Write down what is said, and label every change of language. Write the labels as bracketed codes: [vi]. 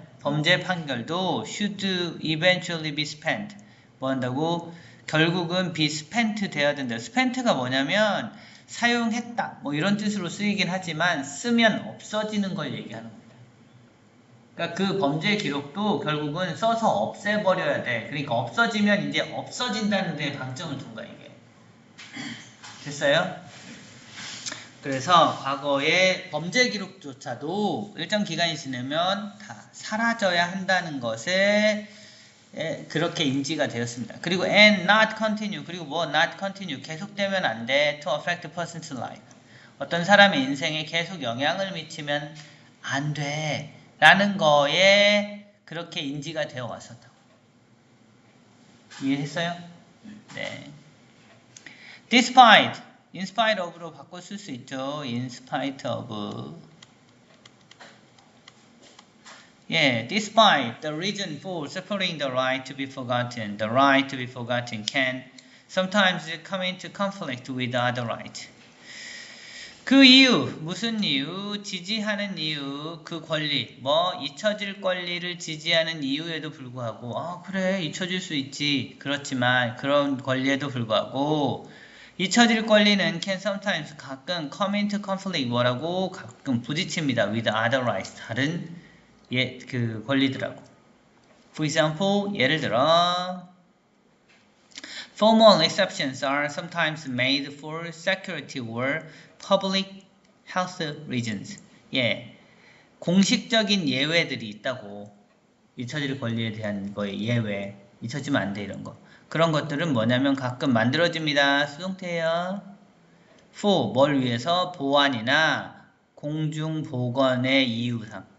[ko] 범죄 판결도 [en] should eventually be spent. [ko] 뭐 한다고? 결국은 [en] be spent [ko] 되어야 된다. spent가 뭐냐면 사용했다. 뭐 이런 뜻으로 쓰이긴 하지만 쓰면 없어지는 걸 얘기하는 겁니다. 그러니까 그 범죄 기록도 결국은 써서 없애버려야 돼. 그러니까 없어지면 이제 없어진다는 데 방점을 둔 거야, 이게. 됐어요? 그래서 과거의 범죄 기록조차도 일정 기간이 지나면 다 사라져야 한다는 것에 그렇게 인지가 되었습니다. 그리고 [en] and not continue. [ko] 그리고 뭐 [en] not continue. [ko] 계속되면 안 돼. [en] to affect a person's life. [ko] 어떤 사람의 인생에 계속 영향을 미치면 안 돼. 라는 거에 그렇게 인지가 되어 왔었다고. 이해했어요? 네. Despite, [en] in spite of [ko] 로 바꿔 쓸 수 있죠. [en] in spite of. Despite the reason for separating the right to be forgotten, the right to be forgotten can sometimes come into conflict with the other right. [ko] 그 이유, 무슨 이유, 지지하는 이유, 그 권리, 뭐 잊혀질 권리를 지지하는 이유에도 불구하고 그래 잊혀질 수 있지. 그렇지만 그런 권리에도 불구하고 잊혀질 권리는 [en] can sometimes [ko] 가끔 [en] come into conflict [ko] 뭐라고 가끔 부딪힙니다. [en] with other rights [ko] 다른 그 권리들하고. [en] For example, [ko] 예를 들어 [en] formal exceptions are sometimes made for security or public health reasons. [ko] 공식적인 예외들이 있다고. 잊혀질 권리에 대한 거에 예외. 잊혀지면 안 돼 이런 거. 그런 것들은 뭐냐면 가끔 만들어집니다. 수동태예요. for 뭘 위해서? 보안이나 공중보건의 이유상.